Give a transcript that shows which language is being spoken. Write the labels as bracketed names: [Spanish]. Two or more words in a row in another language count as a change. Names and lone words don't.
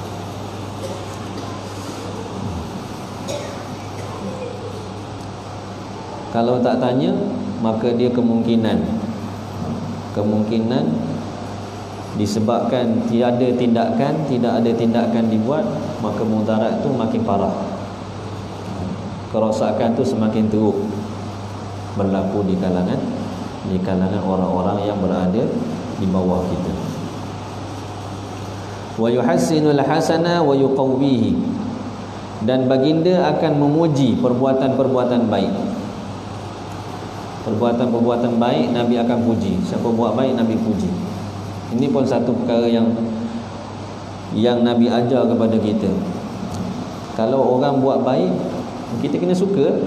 [Malay] Kalau tak tanya, maka dia kemungkinan disebabkan tidak ada tindakan dibuat, maka mudarat tu makin parah, kerosakan tu semakin teruk berlaku di kalangan orang-orang yang berada di bawah kita. [Arabic] ويحسن الحسن ويقويه, [Malay] dan baginda akan memuji perbuatan-perbuatan baik. Perbuatan-perbuatan baik Nabi akan puji. Siapa buat baik, Nabi puji. Ini pun satu perkara yang Nabi ajar kepada kita. Kalau orang buat baik, kita kena suka.